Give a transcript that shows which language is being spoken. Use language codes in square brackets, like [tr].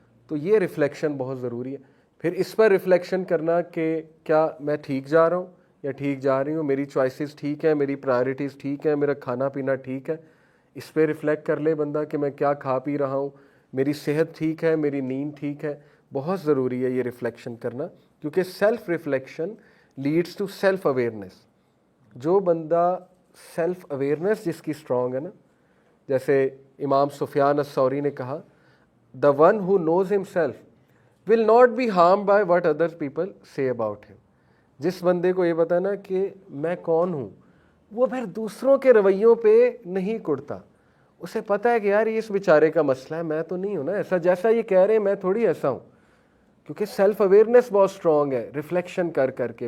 [ur] تو یہ ریفلیکشن بہت ضروری ہے. پھر اس پر ریفلیکشن کرنا کہ کیا میں ٹھیک جا رہا ہوں یا ٹھیک جا رہی ہوں, میری چوائسیز ٹھیک ہیں, میری پرائرٹیز ٹھیک ہیں, میرا کھانا پینا ٹھیک ہے. اس پہ ریفلیکٹ کر لے بندہ کہ میں کیا کھا پی رہا ہوں, میری صحت ٹھیک ہے, میری نیند ٹھیک ہے. بہت ضروری ہے یہ ریفلیکشن کرنا, کیونکہ [en] Self reflection leads to self awareness. [ur] جو بندہ سیلف اویئرنیس جس کی اسٹرانگ ہے نا, جیسے امام سفیان الثوری نے کہا, [en] the one who knows himself will not be harmed by what other people say about him. [ur] جس بندے کو یہ پتا ہے نا کہ میں کون ہوں, وہ پھر دوسروں کے رویوں پہ نہیں کڑتا. اسے پتہ ہے کہ یار یہ اس بیچارے کا مسئلہ ہے, میں تو نہیں ہوں نا ایسا, جیسا یہ کہہ رہے ہیں میں تھوڑی ایسا ہوں. کیونکہ سیلف اویئرنیس بہت اسٹرانگ ہے ریفلیکشن کر کے.